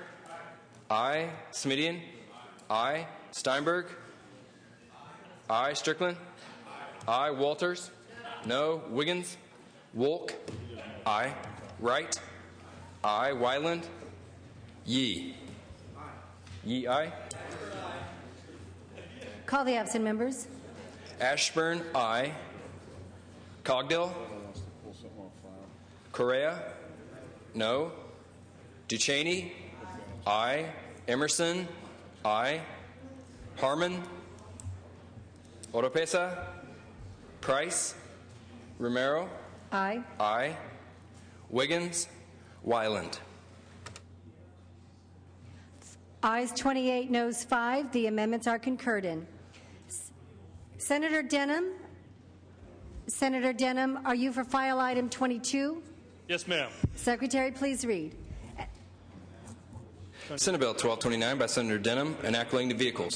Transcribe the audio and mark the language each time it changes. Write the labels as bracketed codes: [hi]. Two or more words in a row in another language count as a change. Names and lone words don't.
[en] Aye. Smidian? Aye. Steinberg? Aye. Strickland? Aye. Walters? No. Wiggins? Wolk? Aye. Wright? Aye. Wyland? Yee? Yee, aye. Call the absent members. Ashburn, aye. Cogdill? Correa? No. Ducheney? Aye. Emerson? Aye. Harmon? Oropesa? Price? Romero? Aye. Aye. Wiggins? Wyland? Ayes 28, noes 5. The amendments are concurred in. Senator Denham? Senator Denham, are you for file item 22? Yes, ma'am. Secretary, please read. Senate Bill 1229 by Senator Denham, enacting the vehicles.